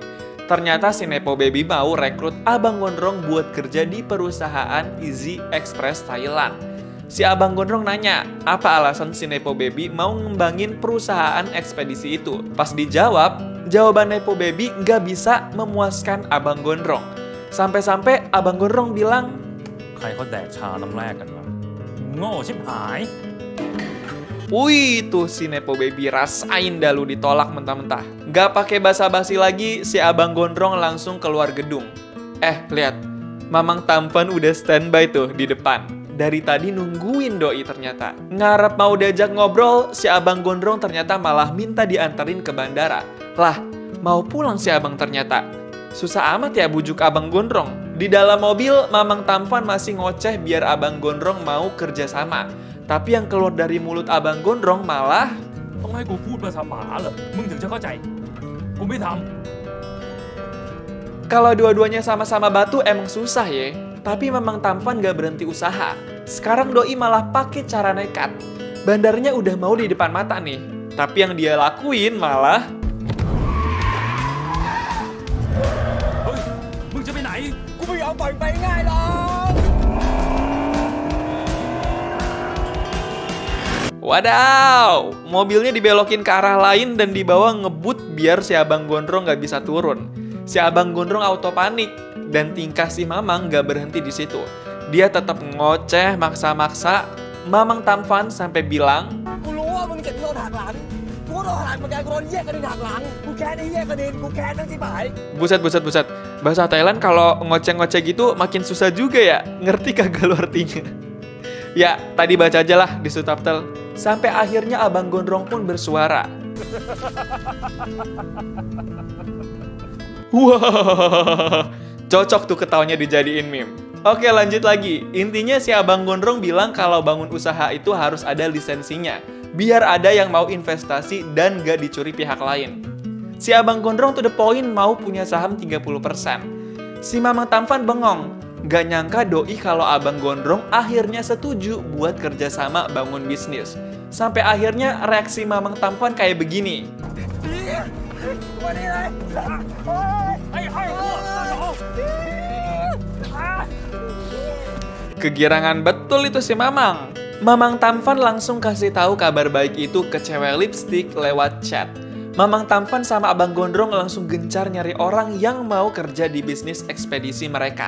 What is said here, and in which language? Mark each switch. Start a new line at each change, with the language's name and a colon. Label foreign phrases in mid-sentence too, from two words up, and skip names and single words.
Indonesian: Ternyata si Nepo Baby mau rekrut Abang Gondrong buat kerja di perusahaan Easy Express Thailand. Si Abang Gondrong nanya, apa alasan si Nepo Baby mau ngembangin perusahaan ekspedisi itu? Pas dijawab, jawaban Nepo Baby nggak bisa memuaskan Abang Gondrong. Sampai-sampai Abang Gondrong bilang,
Thai: ใครเขาแดกชาน้ำแรกกันวะโง่ชิบหาย
Indonesian: Wih, tuh si Nepo Baby rasain dah lu ditolak mentah-mentah. Gak pakai basa-basi lagi, si Abang Gondrong langsung keluar gedung. Lihat, Mamang Tampan udah standby tuh di depan. Dari tadi nungguin doi ternyata. Ngarep mau diajak ngobrol, si Abang Gondrong ternyata malah minta dianterin ke bandara. Lah, mau pulang si Abang ternyata. Susah amat ya bujuk Abang Gondrong. Di dalam mobil, Mamang Tampan masih ngoceh biar Abang Gondrong mau kerja sama. Tapi yang keluar dari mulut Abang Gondrong malah
Thai: ต้องให้กูพูดภาษาหมาเหรอมึงถึงจะเข้าใจ กูไม่ทำ
Indonesian: kalau dua-duanya sama-sama batu emang susah ya. Tapi Mamang Tampan gak berhenti usaha. Sekarang doi malah pakai cara nekat. Bandarnya udah mau di depan mata nih. Tapi yang dia lakuin malah
Thai: เฮ้ย มึงจะไปไหน กูไม่ยอมปล่อยไปง่ายหรอก
Indonesian: Wadaw, mobilnya dibelokin ke arah lain dan dibawa ngebut biar si Abang Gondrong gak bisa turun. Si Abang Gondrong auto panik dan tingkah si Mamang gak berhenti di situ. Dia tetap ngoceh maksa-maksa. Mamang Tampan sampai bilang,
Thai: กูรู้ว่ามึงเจ็บโดนหักหลัง กูก็โดนหักเหมือนกันกูโดนแยกกระดิ่งหักหลัง กูแค้นไอ้แยกกระดิ่งกูแค้นทั้งที่หาย
Indonesian: buset. Bahasa Thailand kalau ngoceh-ngoceh gitu makin susah juga ya. Ngerti kagak lu artinya? Ya, tadi baca aja lah di subtitle. Sampai akhirnya Abang Gondrong pun bersuara. Wah, cocok tuh ketawanya dijadiin meme. Oke, lanjut lagi. Intinya si Abang Gondrong bilang kalau bangun usaha itu harus ada lisensinya. Biar ada yang mau investasi dan gak dicuri pihak lain. Si Abang Gondrong
English: to the point
Indonesian: mau punya saham 30%. Si Mamang Tampan bengong. Gak nyangka doi kalau Abang Gondrong akhirnya setuju buat kerjasama bangun bisnis. Sampai akhirnya reaksi Mamang Tampan kayak begini.
Thai: วันนี้เลยไอ้พวก
Indonesian: Kegirangan betul itu si Mamang. Mamang Tampan langsung kasih tahu kabar baik itu ke cewek lipstick lewat chat. Mamang Tampan sama Abang Gondrong langsung gencar nyari orang yang mau kerja di bisnis ekspedisi mereka.